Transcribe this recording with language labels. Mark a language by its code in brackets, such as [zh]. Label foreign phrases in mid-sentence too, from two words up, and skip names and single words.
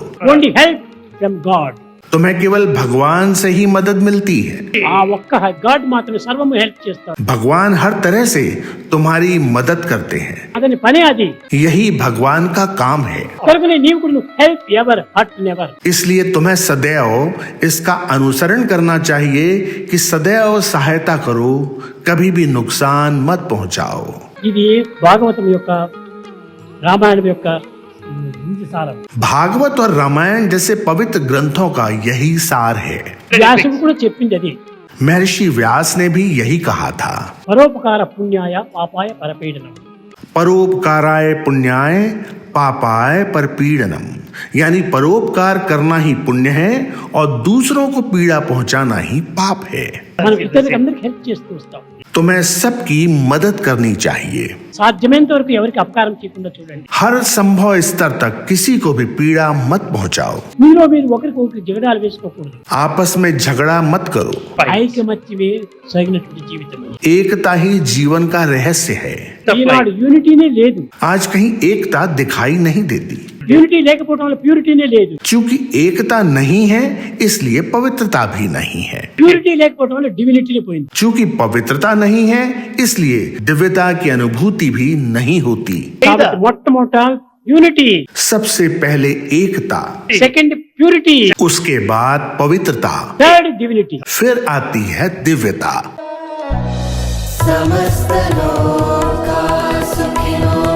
[en] only help from God. [hi] तुम्हें केवल भगवान से ही मदद मिलती है. [te] ఆ ఒక్క గాడ్ మాత్రమే సర్వము హెల్ప్ చేస్తాడు. [hi] भगवान हर तरह से तुम्हारी मदद करते हैं. [te] అతని పనే అది. [hi] यही भगवान का काम है. [te] కనుకనే నీవు కూడా [en] help ever hurt never. [hi] इसलिए तुम्हें सदैव इसका अनुसरण करना चाहिए कि सदैव सहायता करो, कभी भी नुकसान मत पहुंचाओ. [te] ఇది భాగవతం యొక్క, రామాయణం యొక్క సారం. [hi] भागवत और रामायण जैसे पवित्र ग्रंथों का यही सार है. [te] వ్యాసుడు కూడా చెప్పింది అది. [hi] महर्षि व्यास ने भी यही कहा था. [sa] పరోపకార పుణ్యాయ పాపాయ పరపీడనం. परोपकाराय पुण्याय पापाय परपीड़नम. [hi] यानी परोपकार करना ही पुण्य है और दूसरों को पीड़ा पहुंचाना ही पाप है. [te] మనం ఇతరులకు అందరికి హెల్ప్ చేస్తూ వస్తాం. [hi] तुम्हें सबकी मदद करनी चाहिए। [te] సాధ్యమైనంత వరకు ఎవరికి అపకారం చేయకుండా చూడండి. [hi] हर संभव स्तर तक किसी को भी पीड़ा मत पहुंचाओ। [te] మీరు ఒకరికి జగడాలు వేసుకోకూడదు. [hi] आपस में झगड़ा मत करो। [te] ఐకమత్యమే సరైనటువంటి జీవితం. [hi] एकता ही जीवन का रहस्य है। [te] ఈనాడు యూనిటీనే లేదు. [hi] आज कहीं एकता दिखाई नहीं देती। [te] యూనిటీ లేకపోవడం వల్ల ప్యూరిటీనే లేదు. [hi] क्योंकि एकता नहीं है इसलिए पवित्रता भी नहीं है। [te] ప్యూరిటీ లేకపోవడం వల్ల డివినిటీనే పోయింది. [hi] चूंकि पवित्रता नहीं है इसलिए दिव्यता की अनुभूति भी नहीं होती। [te] కాబట్టి మొట్టమొదట యూనిటీ, [hi] सबसे पहले एकता, [en] second purity, [hi] उसके बाद पवित्रता, [en] third divinity. [hi] फिर आती है दिव्यता। [sa] समस्त लोका सुखिनो